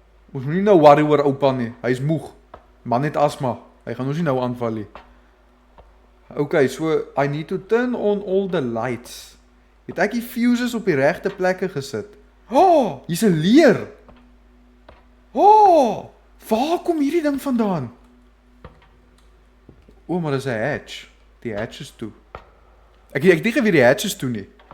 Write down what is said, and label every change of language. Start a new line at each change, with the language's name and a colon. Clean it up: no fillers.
Afrikaans: Ons moet nie nou worry oor oupa nie. Hy is moeg. Man het asma. Hy gaan ons nie nou aanval nie.
English: Okay, so I need to turn on all the lights.
Afrikaans: Het ek die fuses op die regte plekke gesit? Oh, hier's 'n leer. Oh, waar kom hierdie ding vandaan? O, maar dis 'n hatch. Die hatch is toe. Ek dink weer die hatch is toe nie.